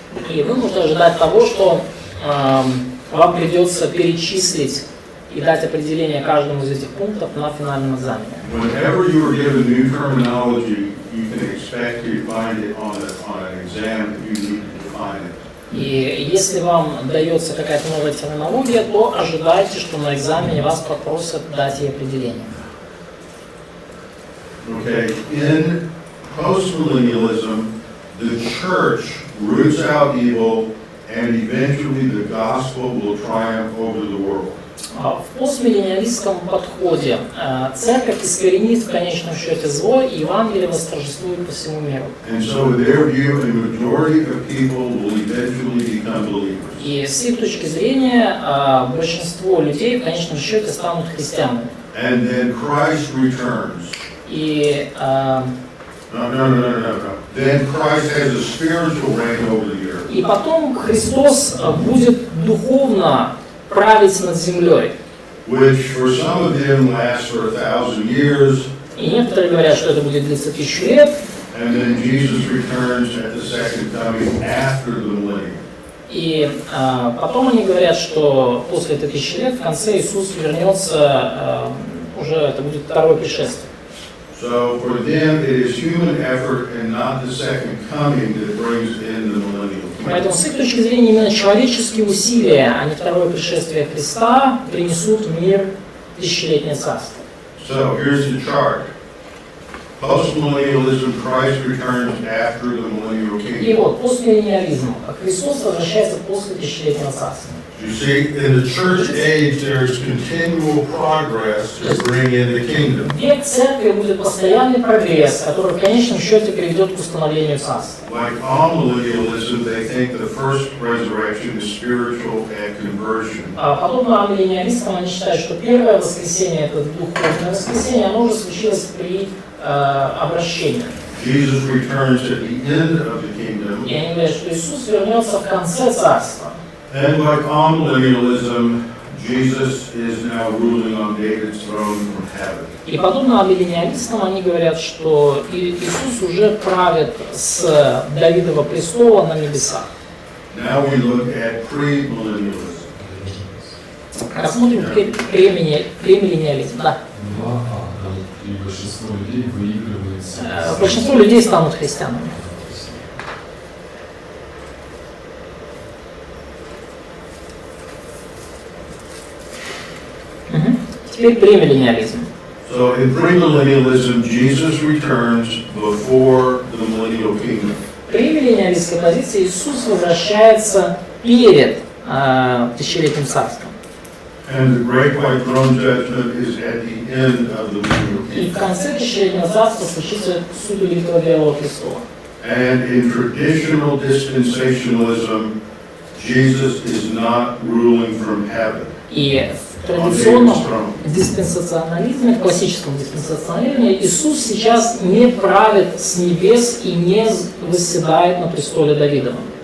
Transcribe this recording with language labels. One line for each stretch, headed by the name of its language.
Russian: И вы можете ожидать того, что вам придется перечислить и дать определение каждому из этих пунктов на финальном экзамене.
English: Whenever you are given new terminology, you can expect to find it on an exam if you need to define it.
Russian: И если вам дается какая-то новая терминология, то ожидайте, что на экзамене вас попросят дать ей определение.
English: Okay, in postmillennialism, the church roots out evil, and eventually the gospel will triumph over the world.
Russian: В постмиллениалистском подходе церковь искоренит в конечном счете зло, и Евангелие восторжествует по всему миру.
English: And so, in their view, a majority of people will eventually become believers.
Russian: И с их точки зрения большинство людей в конечном счете станут христианами.
English: And then Christ returns.
Russian: И
English: No. Then Christ has a spiritual reign over the earth.
Russian: И потом Христос будет духовно править над землей.
English: Which for some of them lasts for 1,000 years.
Russian: И некоторые говорят, что это будет длиться 1000 лет.
English: And then Jesus returns at the second coming after the millennium.
Russian: И потом они говорят, что после этой 1000 лет в конце Иисус вернется, уже это будет второе пришествие.
English: So for them it is human effort and not the second coming that brings in the millennial kingdom.
Russian: Поэтому с их точки зрения именно человеческие усилия, а не второе пришествие Христа, принесут в мир тысячелетнее царство.
English: So here's the chart. Postmillennialism, Christ returns after the millennial
Russian: И
English: kingdom.
Russian: вот, постмиллениализм. Христос возвращается после тысячелетнего царства.
English: You see, in the church age, there's continual progress to bring in the kingdom.
Russian: Век церкви будет постоянный прогресс, который в конечном счете приведет к установлению царства.
English: Like amillennialism, they think the first resurrection is spiritual and conversion.
Russian: Подобно амиллениалистам, они считают, что первое воскресение, это духовное воскресение, оно уже случилось при обращении.
English: Jesus returns at the end of the kingdom.
Russian: И они говорят, что Иисус вернется в конце царства.
English: And like amillennialism, Jesus is now ruling on David's throne from heaven.
Russian: И подобно амиллениалистам, они говорят, что Иисус уже правит с Давидова престола на небесах.
English: Now we look at premillennialism.
Russian: Рассмотрим теперь премиллениализм. Да. И большинство людей выигрывает. Большинство людей станут христианами. Теперь премиллениализм.
English: So in premillennialism, Jesus returns before the millennial kingdom.
Russian: Премиллениалистской позиции Иисус возвращается перед тысячелетним царством.
English: And the great white throne judgment is at the end of the millennial
Russian: И в
English: kingdom.
Russian: конце тысячелетнего царства случится суд Великого Белого престола.
English: And in traditional dispensationalism, Jesus is not ruling from heaven.
Russian: И в традиционном диспенсационализме, в классическом диспенсационализме, Иисус сейчас не правит с небес и не восседает на престоле Давидовом.